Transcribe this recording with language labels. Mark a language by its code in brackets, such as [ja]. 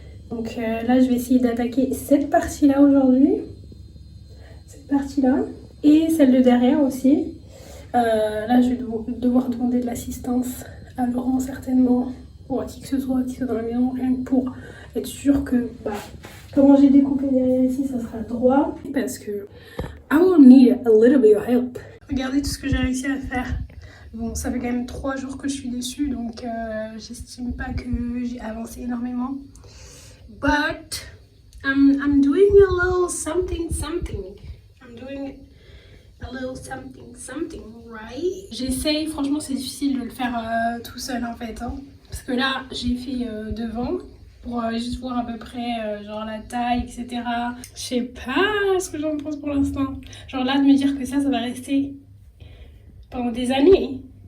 [fr] Donc là, je vais essayer d'attaquer cette partie-là aujourd'hui. Cette partie-là. Et celle de derrière aussi. Là, je vais devoir demander de l'assistance à Laurent certainement. Ou à qui que ce soit dans la maison, rien que pour être sûr que comment j'ai découpé derrière ici, ça sera droit. Parce que [en] I will need a little bit of help. [fr] Regardez tout ce que j'ai réussi à faire. Bon, ça fait quand même 3 jours que je suis dessus, donc j'estime pas que j'ai avancé énormément. [en] But I'm doing a little something. I'm doing a little something, right? [fr] J'essaye, franchement c'est difficile de le faire tout seul en fait. Parce que là, j'ai fait devant pour juste voir à peu près genre la taille, etc. Je sais pas ce que j'en pense pour l'instant. Genre là, de me dire que ça va rester pendant des années.